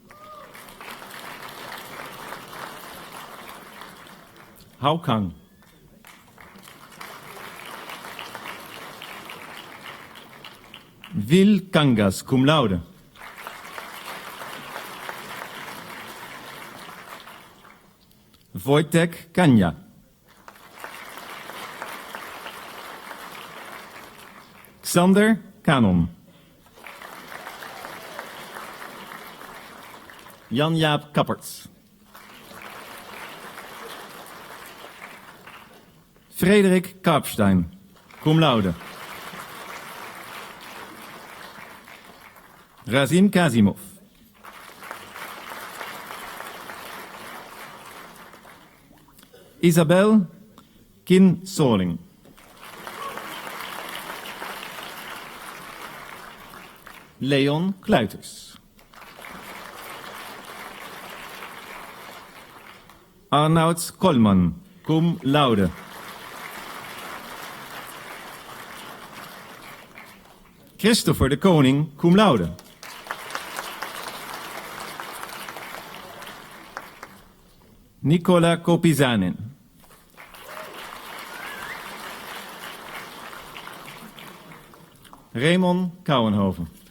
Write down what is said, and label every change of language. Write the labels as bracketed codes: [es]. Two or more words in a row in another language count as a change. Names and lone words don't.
[nl] Hao Kang. Vil Kangas, [la] cum laude. [nl] Wojtek Kanja. Xander Kanon. Jan-Jaap Kapperts. Frederik Karpstein, [la] cum laude. [nl] Razim Kazimov. Isabel Kin Soling. Leon Kluiters. Arnoud Kolman, [la] cum laude. [nl] Christopher de Koning, [la] cum laude. [nl] Nicola Kopizanen. Raymond Kouwenhoven.